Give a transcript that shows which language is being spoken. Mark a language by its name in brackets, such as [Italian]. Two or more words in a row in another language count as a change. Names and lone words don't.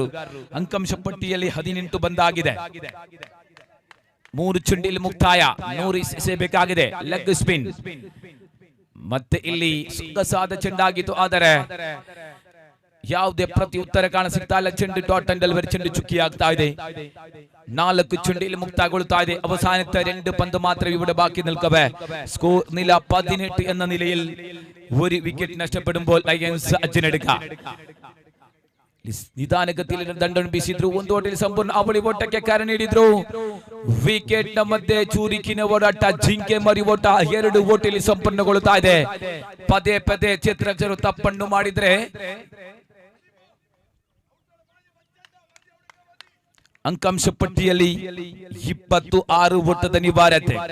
[Kannada] ಅಂಕಾಂಶ ಪಟ್ಟಿಯಲ್ಲಿ 18 ಬಂದಾಗಿದೆ. 3 ಚೆಂಡಿಯಲ್ಲಿ ಮುಕ್ತಾಯ. ನೋರಿಸ್ ಎಸೆಯಬೇಕಾಗಿದೆ ಲೆಗ್ ಸ್ಪಿನ್. ಮತ್ತೆ ಇಲ್ಲಿ ಸೊಗಸಾದ ಚೆಂಡಾಗಿತ್ತು, ಆದರೆ ಯಾವುದೇ ಪ್ರತಿ ಉತ್ತರ ಕಾಣ ಸಿಗ್ತಾ ಇಲ್ಲ. ಚೆಂಡು [English] dot and delivery [Kannada] ಚೆಂಡು ಚುಕ್ಕಿ ಆಗ್ತಾ ಇದೆ. 4 ಚೆಂಡಿಯಲ್ಲಿ ಮುಕ್ತಗೊಳ್ಳುತ್ತಾ ಇದೆ. [Malayalam] അവസാനത്തെ 2 പന്ത് മാത്രമേ ഇവിടെ ബാക്കി നിൽക്കവേ. സ്കോർ നില 18 എന്ന നിലയിൽ 1 വിക്കറ്റ് നഷ്ടപ്പെടുമ്പോൾ ലയൺസ് അജ്ജിനടുക്ക [Kannada] ನಿಧಾನಗತಿಯಲ್ಲಿ ದಂಡನ್ನು ಬೀಸಿದ್ರು. ಒಂದು ಓಟದಲ್ಲಿ ಸಂಪೂರ್ಣ ಅವಳಿ ಓಟಕ್ಕೆ ಕಾರ್ಯ ನೀಡಿದ್ರು. ವಿಕೆಟ್ ನ ಮಧ್ಯೆ ಚೂರಿಕಿನ ಓಡಾಟ, ಜಿಂಕೆ ಮರಿ ಓಟ, 2 ಓಟದಲ್ಲಿ ಸಂಪೂರ್ಣಗೊಳ್ಳುತ್ತಾ ಇದೆ. ಪದೇ ಪದೇ ಚಿತ್ರರಕ್ಷಕರು ತಪ್ಪನ್ನು ಮಾಡಿದ್ರೆ ಅಂಕಾಂಶ ಪಟ್ಟಿಯಲ್ಲಿ 26 ಓಟದ ಅನಿವಾರ್ಯತೆ.